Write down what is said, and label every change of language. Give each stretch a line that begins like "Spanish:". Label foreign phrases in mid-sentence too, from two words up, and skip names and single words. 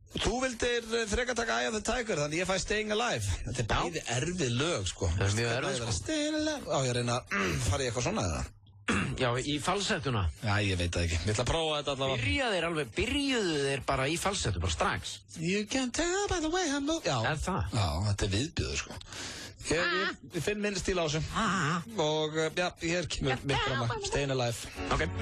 Icelandic: Þú vildir frekar taka Eye of the Tiger, þannig ég fæ Staying Alive. Þetta er bæði erfið lög, sko. Það er mjög erfið, sko. Staying Alive. Já, ég reyna að fara í eitthvað svona, eða? Já, í falsettuna. Já, ég veit það ekki. Ég ætla að prófa þetta allavega. Byrjuðu þeir bara í falsettu, bara strax.
English: You can tell by the way I move.
Icelandic: Já. Er það? Já, þetta er viðbjöður, sko. Ég finn minni stíl á þessu. Og, já, hér kemur mitt fram að Staying Alive. Ok.